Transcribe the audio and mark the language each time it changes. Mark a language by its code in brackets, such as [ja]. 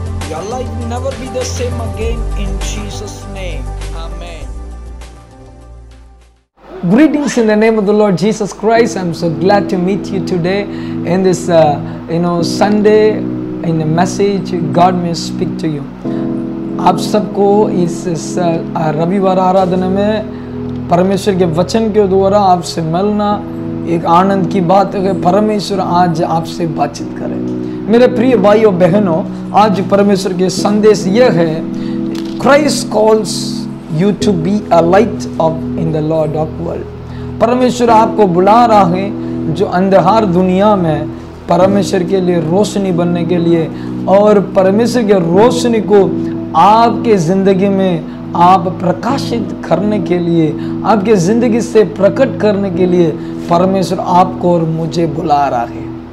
[en] Your life will never be the same again in Jesus' name. Amen. Greetings in the name of the Lord Jesus Christ. I'm so glad to meet you today in this Sunday in the message God may speak to you. [hi] आप सबको इस रविवार आराधना में परमेश्वर के वचन के द्वारा आपसे मिलना एक आनंद की बात है। परमेश्वर आज आपसे बातचीत करे। मेरे प्रिय भाइयों बहनों, आज परमेश्वर के संदेश यह है, [en] Christ calls you to be a light of in the Lord of world. [hi] परमेश्वर आपको बुला रहा है जो अंधकार दुनिया में परमेश्वर के लिए रोशनी बनने के लिए, और परमेश्वर के रोशनी को आपके ज़िंदगी में आप प्रकाशित करने के लिए, आपके ज़िंदगी से प्रकट करने के लिए परमेश्वर आपको और मुझे बुला रहा है।